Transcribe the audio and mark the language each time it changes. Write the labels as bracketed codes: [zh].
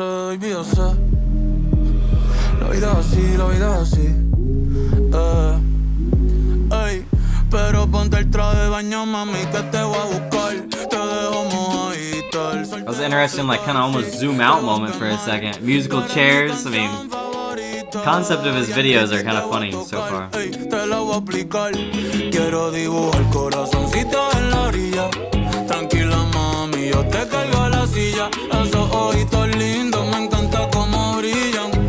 [es] Baby, yo sé. La vida es así, la vida es así. Ey, pero ponte el traje de baño, mami, que te voy a buscar. Te dejo mojadita. [en] That was an interesting, kind of almost zoom out moment for a second. Musical chairs. I mean, concept of his videos are kind of funny so far. [es] Te lo voy a explicar. Quiero dibujar corazoncito en la orilla. Tranquila, mami, yo te cargo a la silla. Esos ojitos lindos, me encanta cómo brillan.